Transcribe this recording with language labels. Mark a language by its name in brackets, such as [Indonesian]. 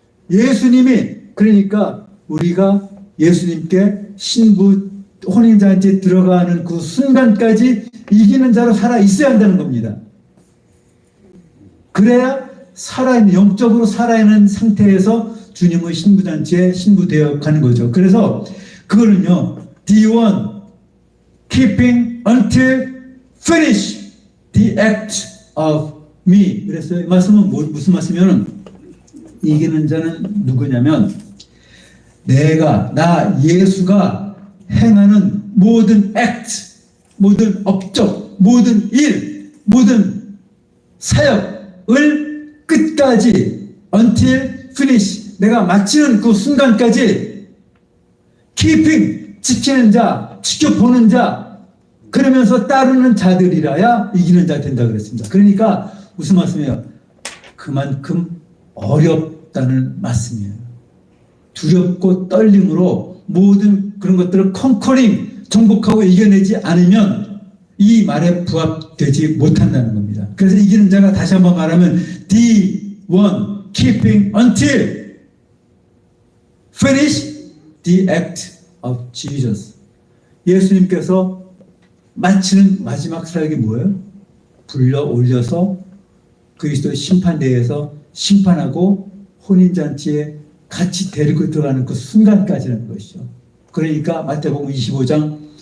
[Korean] 예수님이, 그러니까 우리가 예수님께 신부 혼인잔치에 들어가는 그 순간까지 이기는 자로 살아 있어야 한다는 겁니다. 그래야 살아있는, 영적으로 살아있는 상태에서 주님의 신부잔치에 신부되어 가는 거죠. 그래서 그거는요, [English] the one keeping until finish the act of me. [Korean] 그래서 이 말씀은 무슨 말씀이냐면, 이기는 자는 누구냐면, 나 예수가 행하는 모든 act, 모든 업적, 모든 일, 모든 사역을 끝까지 [English] until finish, [Korean] 내가 마치는 그 순간까지 keeping, 지키는 자, 지켜보는 자, 그러면서 따르는 자들이라야 이기는 자 된다 그랬습니다. 그러니까 무슨 말씀이에요? 그만큼 어렵다는 말씀이에요. 두렵고 떨림으로 모든 그런 것들을 컨커링, 정복하고 이겨내지 않으면 이 말에 부합되지 못한다는 겁니다. 그래서 이기는 자가, 다시 한번 말하면 [English] the one keeping until finish the act of Jesus. [Korean] 예수님께서 마치는 마지막 사역이 뭐예요? 불러 올려서 그리스도의 심판대에서 심판하고 혼인잔치에 같이 데리고 들어가는 그 순간까지라는 것이죠. 그러니까 마태복음 25장